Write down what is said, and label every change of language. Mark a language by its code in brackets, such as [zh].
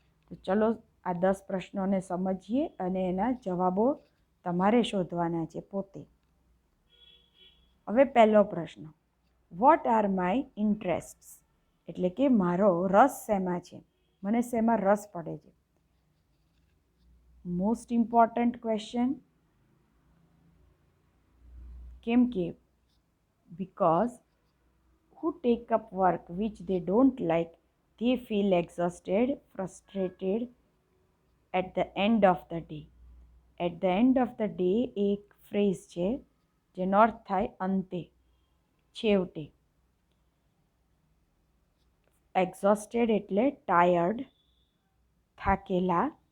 [gu] તો ચલો આ 10 પ્રશ્નોને સમજીએ અને એના જવાબો તમારે શોધવાના છે પોતે. હવે પહેલો પ્રશ્ન, [en] what are my interests, [gu] એટલે કે મારો રસ શેમાં છે, મને શેમાં રસ પડે છે. [en] most important question, [gu] કેમ કે [en] because who take up work which they don't like, they feel exhausted, frustrated at the end of the day. At the end of the day [gu] એક ફ્રેઝ છે જેનો અર્થ થાય અંતે, છેવટે. એક્ઝોસ્ટેડ એટલે ટાયર્ડ, થાકેલા.